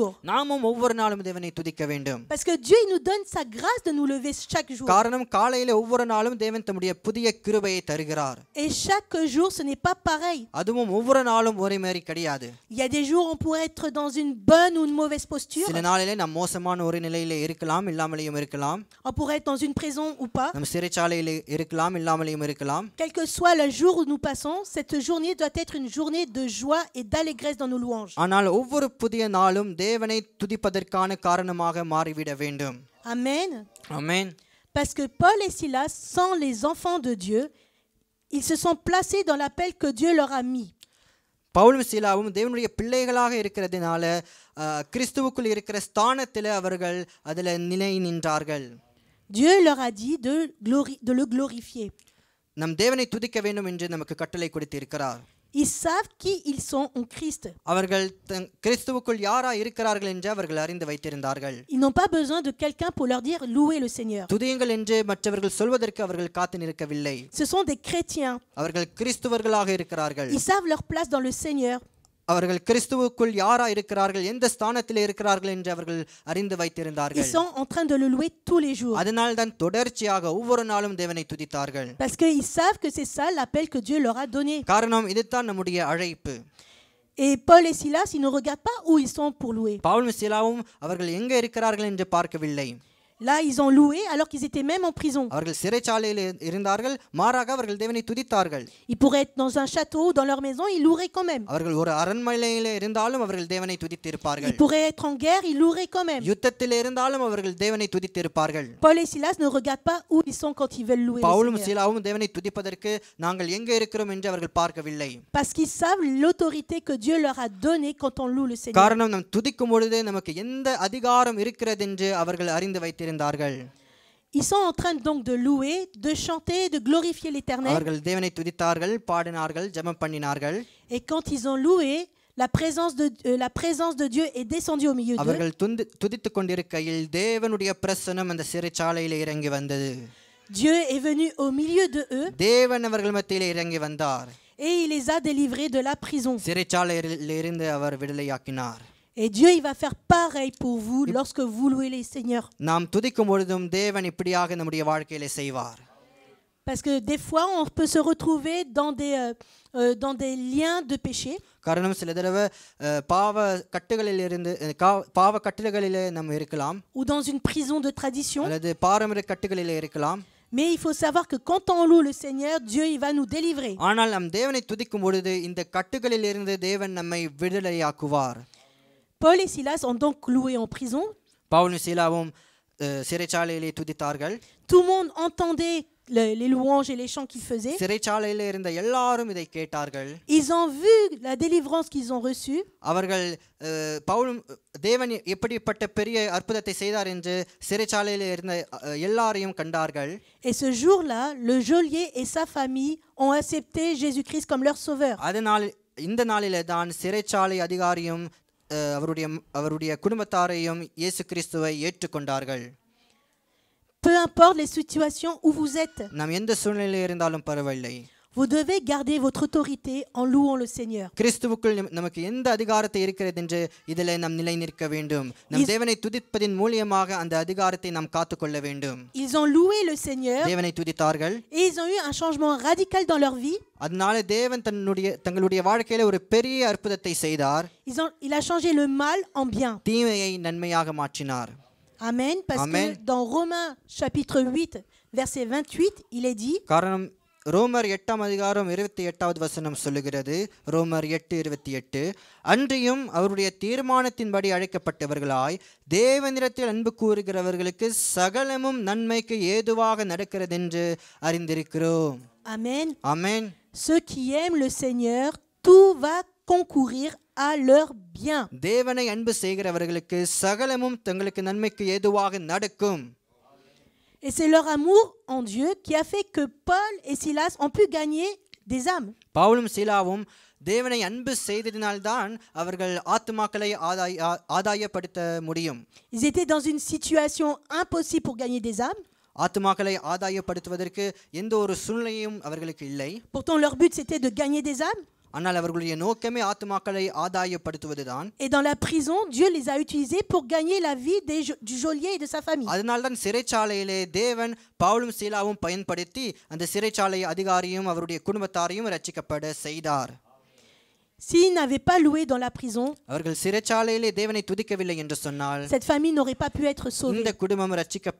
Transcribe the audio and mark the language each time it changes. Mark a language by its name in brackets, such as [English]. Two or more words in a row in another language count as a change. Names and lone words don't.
[Tamil] நாமும் ஒவ்வொரு நாளும் தேவனை துதிக்க வேண்டும். [French] Parce que Dieu il nous donne sa grâce de nous lever chaque jour. [Tamil] காரணம் காலையிலே ஒவ்வொரு நாளும் தேவன் தம்முடைய புதிய கிருபையை தருகிறார். [French] Et chaque jour ce n'est pas pareil. [Tamil] அதுவும் ஒவ்வொரு நாளும் ஒரே மாதிரி கிடையாது. [French] Il y a des jours on pourrait être dans une bonne ou une mauvaise posture. [Tamil] சில நாளிலே நாம் மோசமான ஒரு நிலையிலே இருக்கலாம், இல்லாமலேயும் இருக்கலாம். [French] On pourrait être dans une prison ou pas. [Tamil] நாம் சிறைச்சாலையிலே இருக்கலாம், இல்லாமலேயும் இருக்கலாம். [French] Quel que soit le jour où nous passons, cette journée doit être une journée de joie et d'allégresse dans nos louanges. change. [Tamil] ஆனால் ஒவ்வொரு புதிய நாளும் தேவனை துதிப்பதற்கான காரணமாக மாறிவிட வேண்டும். [French] Amen. [Tamil] ஆமென். [French] Parce que Paul et Silas, sans les enfants de Dieu, ils se sont placés dans l'appel que Dieu leur a mis. [Tamil] பவுலும் சீலாவும் தேவனுடைய பிள்ளைகளாக இருக்கிறதுனால கிறிஸ்துவுக்குள் இருக்கிற ஸ்தானத்தில் அவர்கள் அதில் நிலை நின்றார்கள். [French] Dieu leur a dit de le glorifier. [Tamil] நம் தேவனை துதிக்க வேண்டும் என்று நமக்கு கட்டளை கொடுத்திருக்கிறார். [French] Ils savent qui ils sont en Christ. [Tamil] அவர்கள் கிறிஸ்துவுக்குள் யாரா இருக்கிறார்கள் என்று அவர்கள் அறிந்து வைத்திருந்தார்கள். [French] Ils n'ont pas besoin de quelqu'un pour leur dire louez le Seigneur. [Tamil] துதியுங்கள் என்று மற்றவர்கள் சொல்வதற்கு அவர்கள் காத்து நிற்கவில்லை. [French] Ce sont des chrétiens. [Tamil] அவர்கள் கிறிஸ்துவர்களாக இருக்கிறார்கள். [French] Ils savent leur place dans le Seigneur. [Tamil] அவர்கள் கிறிஸ்துவுக்குள் யாரா இருக்கிறார்கள், எந்த ஸ்தானத்தில் இருக்கிறார்கள் என்று அவர்கள் அறிந்து [French] Ils [Tamil] வைத்திருந்தார்கள். [French] sont en train de le louer tous les jours. [Tamil] அதனால் தான் தொடர்ச்சியாக ஒவ்வொரு நாளும் தேவனை துதித்தார்கள். [French] Parce qu'ils savent que c'est ça l'appel que Dieu leur a donné. [Tamil] காரணம் இதுதான் நம்முடைய அழைப்பு. [French] Et Paul et Silas, ils ne regardent pas où ils sont pour louer. [Tamil] பவுலும் சீலாவும் அவர்கள் எங்கே இருக்கிறார்கள் என்று பார்க்கவில்லை. [French] Là, ils ont loué alors qu'ils étaient même en prison. [Tamil] அவர்கள் சிறைச்சாலையில் இருந்தார்கள், மாறாக அவர்கள் தேவனை துதித்தார்கள். [French] Ils pourraient être dans un château ou dans leur maison, ils loueraient quand même. [Tamil] அவர்கள் ஒரு அரண்மனையில் இருந்தாலும் அவர்கள் தேவனை துதித்திருப்பார்கள். [French] Ils pourraient être en guerre, ils loueraient quand même. [Tamil] யுத்தத்தில் இருந்தாலும் அவர்கள் தேவனை துதித்திருப்பார்கள். [French] Paul et Silas ne regardent pas où ils sont quand ils veulent louer le [Tamil] பவுலும் [French] Seigneur. [Tamil] சீலாவும் தேவனை துதிப்பதற்கு நாங்கள் எங்கே இருக்கிறோம் என்று அவர்கள் பார்க்கவில்லை. [French] Parce qu'ils savent l'autorité que Dieu leur a donnée quand on loue le Seigneur. [Tamil] காரணம் நாம் துதிக்கும் பொழுது நமக்கு எந்த அதிகாரம் இருக்கிறது என்று அவர்கள் அறிந்து வைத்திருந்தார்கள். [French] Ils sont en train donc de louer, de chanter, de glorifier l'Éternel. [Tamil] அவர்கள் தேவனை துதித்தார்கள், பாடினார்கள், ஜெபம் பண்ணினார்கள். [French] Et quand ils ont loué, la présence de Dieu est descendue au milieu d'eux. [Tamil] அவர்கள் துதித்துக் கொண்டிருக்கையில் தேவனுடைய பிரசன்னம் அந்த சிறைச்சாலையில் இறங்கி வந்தது. [French] Dieu est venu au milieu de eux [Tamil] தேவன் அவர்கள் மத்தியில் இறங்கி வந்தார். [French] et il les a délivrés de la prison. [Tamil] சிறைச்சாலையில் இருந்து அவர் விடுதலையாக்கினார். [French] Et Dieu, il va faire pareil pour vous lorsque vous louez les Seigneurs. [Tamil] நாம் துதிக்கும் பொழுதும் தேவன் இப்படியாக நம்முடைய வாழ்க்கையில செய்வார். [French] Parce que des fois, on peut se retrouver dans des liens de péché. [Tamil] காரணம் சில தடவை பாவ கட்டுகளிலே நாம் இருக்கலாம், [French] Ou dans une prison de tradition. [Tamil] அல்லது பாரம்பரிய கட்டுகளிலே இருக்கலாம். [French] Mais il faut savoir que quand on loue le Seigneur, Dieu, il va nous délivrer. [Tamil] ஆனால் நம் தேவனை துதிக்கும் பொழுது இந்த கட்டுகளில் இருந்து தேவன் நம்மை விடுதலையாக்குவார். [French] Paul et Silas ont donc loué en prison. [Tamil] பவுலும் சீலாவும் சிறைச்சாலையிலே துதித்தார்கள். [French] Tout le monde entendait les louanges et les chants qu'ils faisaient. [Tamil] சிறைச்சாலையிலே இருந்த எல்லாரும் இதை கேட்டார்கள். [French] Ils ont vu la délivrance qu'ils ont reçue. [Tamil] அவர்கள் பவுலும் தேவன் எப்படிப்பட்ட பெரிய அற்புதத்தை செய்தார் என்று சிறைச்சாலையிலே இருந்த எல்லாரையும் கண்டார்கள். [French] Et ce jour-là, le geôlier et sa famille ont accepté Jésus-Christ comme leur sauveur. [Tamil] அதனால் இந்த நாளிலே தான் சிறைச்சாலை அதிகாரியும் அவருடைய குடும்பத்தாரையும் இயேசு கிறிஸ்துவை ஏற்றுக்கொண்டார்கள். [French] Peu importe les situations où vous êtes, [Tamil] நாம் எந்த சூழ்நிலையில் இருந்தாலும் பரவாயில்லை, [French] vous devez garder votre autorité en louant le Seigneur. [Tamil] கிறிஸ்துவுக்குள் நமக்கு எந்த அதிகாரத்தை இருக்கிறது என்று இதிலே நாம் நிலை நிற்க வேண்டும். நம் தேவனை துதிப்பதின் மூலமாக அந்த அதிகாரத்தை நாம் காத்துக்கொள்ள வேண்டும். [French] Ils ont loué le Seigneur [Tamil] தேவனை துதித்தார்கள். [French] et ils ont eu un changement radical dans leur vie. [Tamil] அதனால தேவன் தங்களுடைய வாழ்க்கையில ஒரு பெரிய அற்புதத்தை செய்தார். [French] Il a changé le mal en bien. [Tamil] தீமையை நன்மையாக மாற்றினார். [French] Amen. Parce Amen. que dans Romains chapitre 8, verset 28, il est dit, [Tamil] காரணம் ரோமர் 8ஆம் அதிகாரம் 28வது வசனம் சொல்லுகிறது. ரோமர் 8:28, அன்றியும் அவருடைய தீர்மானத்தின்படி அழைக்கப்பட்டவர்களாய் தேவனிடத்தில் அன்பு கூறுகிறவர்களுக்கு சகலமும் நன்மைக்கு ஏதுவாக நடக்கிறதென்று அறிந்திருக்கிறோம். [French] Amen. [Tamil] ஆமென். [French] Ceux qui aiment le Seigneur, tout va concourir à leur bien. [Tamil] தேவனை அன்பு செய்கிறவர்களுக்கு சகலமும் தங்களுக்கு நன்மைக்கு ஏதுவாக நடக்கும். [French] Et c'est leur amour en Dieu qui a fait que Paul et Silas ont pu gagner des âmes. [Tamil] பவுலும் சீலாவும் தேவனை அன்பு செய்ததினால்தான் அவர்கள் ஆத்துமாக்களை ஆதாயப்படுத்த முடியும். [French] Ils étaient dans une situation impossible pour gagner des âmes. [Tamil] ஆத்துமாக்களை ஆதாயப்படுத்துவதற்கு எந்த ஒரு சூழ்நிலையும் அவர்களுக்கு இல்லை. [French] Pourtant leur but c'était de gagner des âmes. [Tamil] ஆனால் அவர்களுடைய நோக்கமே ஆத்துமாக்களை ஆதாயப்படுத்துவதுதான். [French] Et dans la prison, Dieu les a utilisés pour gagner la vie du geôlier et de sa famille. [Tamil] அதனால்தான் சிறைச்சாலையிலே தேவன் பவுலும் சீலாவும் பயன்படுத்தி அந்த சிறைச்சாலை அதிகாரியும் அவருடைய குடும்பத்தாரையும் ரட்சிக்கப்பட செய்தார். [French] S'ils n'avaient pas loué dans la prison, [Tamil] அவர்கள் சிறைச்சாலையிலே தேவனை துதிக்கவில்லை என்று சொன்னால் [French] cette famille n'aurait pas pu être sauvée.